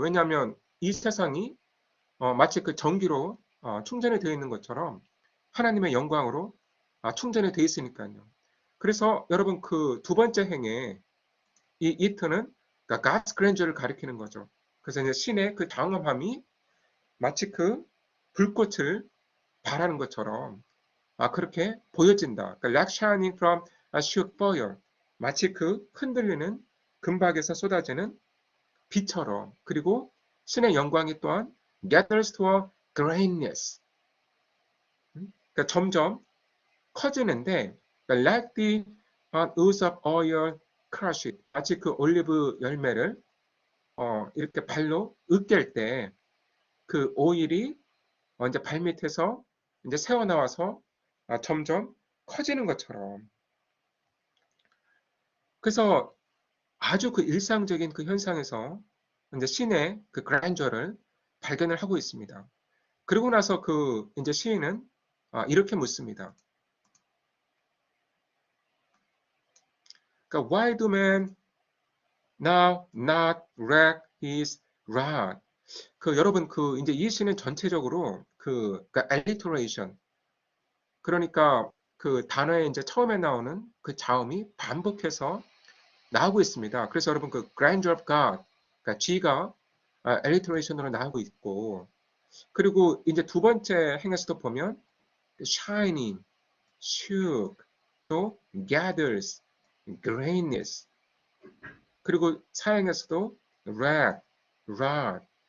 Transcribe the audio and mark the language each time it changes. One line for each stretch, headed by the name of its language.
Korean: 왜냐하면 이 세상이 마치 그 전기로 충전이 되어 있는 것처럼 하나님의 영광으로 충전이 되어 있으니까요. 그래서 여러분 그 두 번째 행에 이 이트는 그러니까 God's grandeur를 가리키는 거죠. 그래서 이제 신의 그 장엄함이 마치 그 불꽃을 발하는 것처럼 그렇게 보여진다.
English: 그러니까 like shining from a shoot fire.
Korean: 마치 그 흔들리는 금박에서 쏟아지는 빛처럼. 그리고 신의 영광이 또한
English: gathers to a greatness.
Korean: 그러니까 점점 커지는데 그러니까
English: like the ooze of oil crushed.
Korean: 마치 그 올리브 열매를 이렇게 발로 으깰 때 그 오일이 이제 발밑에서 이제 새어나와서 점점 커지는 것처럼. 그래서 아주 그 일상적인 그 현상에서 이제 신의 그 그랜저를 발견을 하고 있습니다. 그리고 나서 그 이제 시인은 이렇게 묻습니다.
English: 그러니까 why do men now not reck his rod?
Korean: 그 여러분 그 이제 이 시는 전체적으로 그러니까 alliteration 그러니까 그 단어에 이제 처음에 나오는 그 자음이 반복해서 나오고 있습니다. 그래서 여러분 그 grandeur of God, 그러니까 G가 alliteration으로 나오고 있고, 그리고 이제 두 번째 행에서도 보면 shining, shook, 또 gathers, greatness, 그리고 사행에서도 rag, rod.